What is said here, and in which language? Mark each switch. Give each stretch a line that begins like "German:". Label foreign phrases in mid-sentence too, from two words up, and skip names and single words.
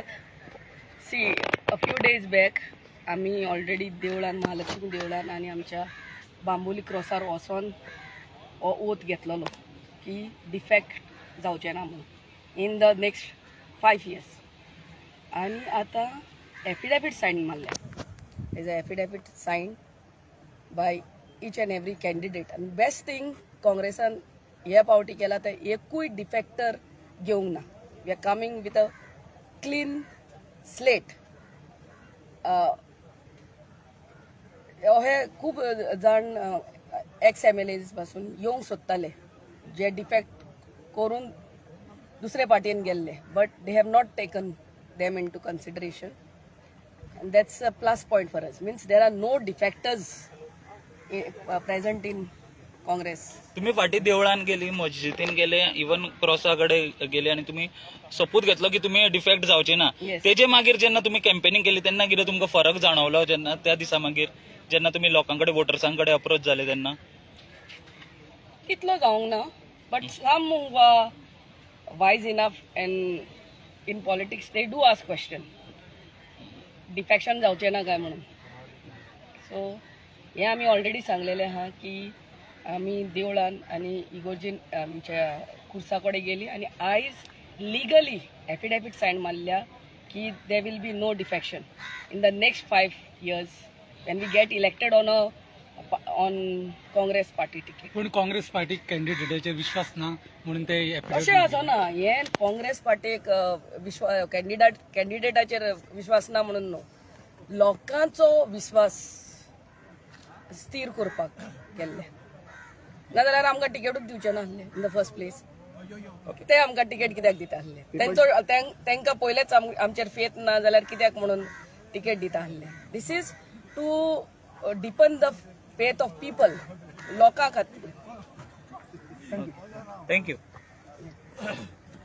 English: see a few days back
Konkani: आमी ऑलरेडी देवळान महालक्ष्मी देवळान आनी आमच्या बांबोली क्रॉसार वचोन हो ओथ घेतलेलो की डिफेक्ट जावचें ना म्हणून
English: in the next 5 years
Konkani: आनी आतां एफिडेविट सायन मारल्या
English: is a affidavit sign by each and every candidate
Konkani: आनी
English: best thing
Konkani: काँग्रेसान हे पावटी केला ते एकूय डिफेक्टर घेवंक ना.
English: we are coming with a clean slate.
Konkani: हे खूब जाण
English: ex MLAs
Konkani: पासून येवंक सोदताले जे डिफेक्ट करून दुसरे पार्टीन गेल्ले
English: but they have not taken them into consideration and that's a plus point for us. Means there are no defectors present in Congress.
Konkani: तुम्ही फाटी देवळान गेली मस्जिदीन गेले इवन क्रॉसाकडे गेले आणि तुम्ही सपूत घेतलो की तुम्ही डिफेक्ट जावचे ना. तेजे मागीर जेन्ना तुम्ही कॅम्पेनिंग केली तेन्ना कितें तुमकां फरक जाणवलो जेन्ना त्या दिसा मागीर जेन्ना तुम्ही लोकांकडे वोटर्सांकडे अप्रोच जाले तेन्ना? तितलो जावंक ना
English: but some wise enough and in politics they do ask question
Konkani: डिफेक्शन जावचें ना काय म्हणून. सो हे आमी ऑलरेडी सांगलेले आहा की आमी देवळान आनी इगोर्जीन आमच्या खुर्सा कडेन गेली आनी आयज
English: legally affidavit sign
Konkani: मारल्या की
English: they will be no defection in the next 5 years when we get elected on Congress party ticket.
Konkani: पण काँग्रेस पार्टी कॅन्डिडेटाचेर विश्वास ना म्हणून ते अशें आसना. हे काँग्रेस पार्टीक कॅन्डिडेटाचेर विश्वास ना म्हणून न्हू लोकांचो विश्वास स्थिर करपाक केल्ले नाजाल्यार आमकां टिकेटूच दिवचे नासले
English: in the first place.
Konkani: ते आमकां टिकेट कित्याक दिता आसले तांकां पयलेच आमचेर फेथ ना जाल्यार कित्याक म्हणून टिकेट दिता आसले.
English: this is to deepen the faith of people
Konkani: लोकां खातीर.
English: थँक्यू.